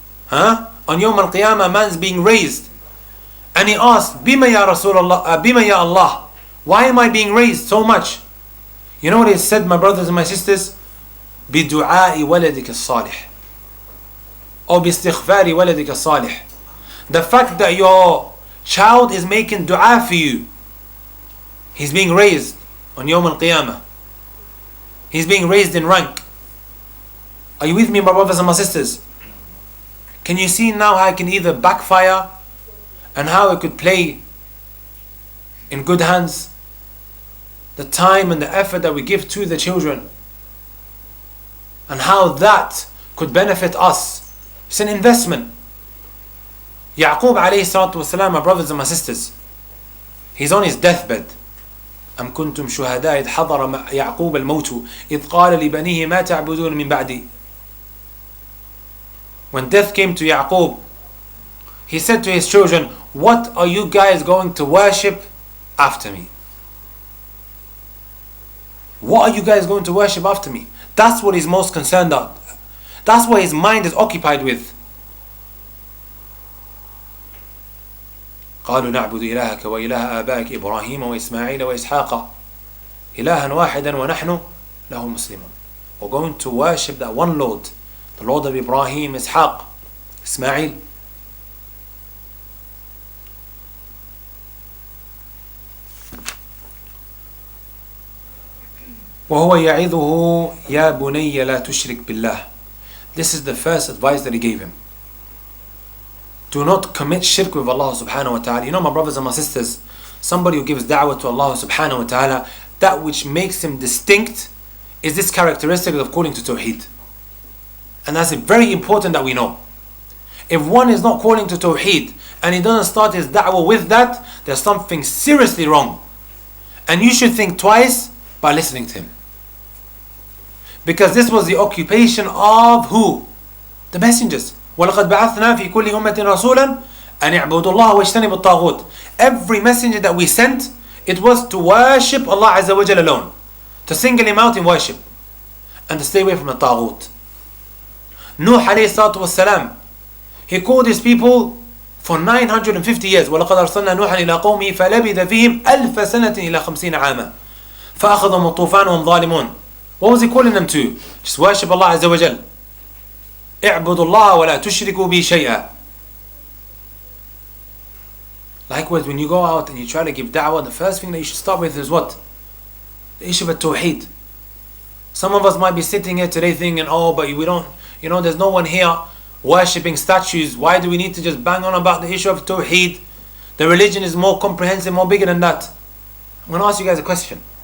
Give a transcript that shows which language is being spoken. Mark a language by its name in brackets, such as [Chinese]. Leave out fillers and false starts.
[English] On Yawm al-Qiyamah, man's being raised. And he asked, [Arabic] Bima ya Rasulullah, Bima ya Allah, [English] why am I being raised so much? You know what he said, my brothers and my sisters? [Arabic] بِدُعَاءِ وَلَدِكَ الصَّالِحِ. أو باستغفار ولدك الصالح. [English] The fact that your child is making dua for you, he's being raised on Yawm al-Qiyamah, he's being raised in rank. Are you with me, my brothers and my sisters? Can you see now how it can either backfire and how it could play in good hands? The time and the effort that we give to the children, and how that could benefit us. It's an investment. Yaqub alayhi salatu wasalam, my brothers and my sisters, he's on his deathbed. [Arabic] أم كنتم شهداء إذ حضر يعقوب الموت إذ قال لبنيه ما تعبدون من بعدي. [English] When death came to Yaqub, he said to his children, what are you guys going to worship after me? What are you guys going to worship after me? That's what he's most concerned about. That's what his mind is occupied with. [Arabic] قالوا نعبد إلهك وإله آبائك إبراهيم وإسماعيل وإسحاق إلها واحدا ونحن له مسلمون. [English] We're going to worship that one Lord, the Lord of Ibrahim, Ishaq, Ismail. [Arabic] وهو يعظه يا بني لا تشرك بالله. [English] This is the first advice that he gave him. Do not commit shirk with Allah subhanahu wa ta'ala. You know, my brothers and my sisters, somebody who gives da'wah to Allah subhanahu wa ta'ala, that which makes him distinct is this characteristic of calling to Tauhid. And that's very important that we know. If one is not calling to Tauhid and he doesn't start his da'wah with that, there's something seriously wrong. And you should think twice by listening to him. Because this was the occupation of who? The messengers. [Arabic] وَلَقَدْ بَعَثْنَا فِي كُلِّ أُمَّةٍ رَسُولًا أَنِ اعْبُدُوا اللَّهَ وَاجْتَنِبُوا الطَّاغُوتَ. [English] Every messenger that we sent, it was to worship Allah Azza wa Jalla alone, to single Him out in worship, and to stay away from the Taghut. Nuh alayhi salatu wassalam, he called his people for 950 years. [Arabic] وَلَقَدْ أَرْسَلْنَا نُوحًا إِلَىٰ قَوْمِهِ فَلَبِثَ فِيهِمْ أَلْفَ سَنَةٍ إِلَىٰ 50 عَامًا فَأَخَذَهُمُ الطُّوفَانُ وَهُمْ ظَالِمُونَ. [English] What was he calling them to? Just worship Allah Azza wa Jalla. [Arabic] اعبدوا الله ولا تشركوا بي شيئا. [English] Likewise, when you go out and you try to give da'wah, the first thing that you should start with is what? The issue of Tauhid. Some of us might be sitting here today thinking, oh, but we don't, there's no one here worshipping statues. Why do we need to just bang on about the issue of Tauhid? The religion is more comprehensive, more bigger than that. I'm going to ask you guys a question.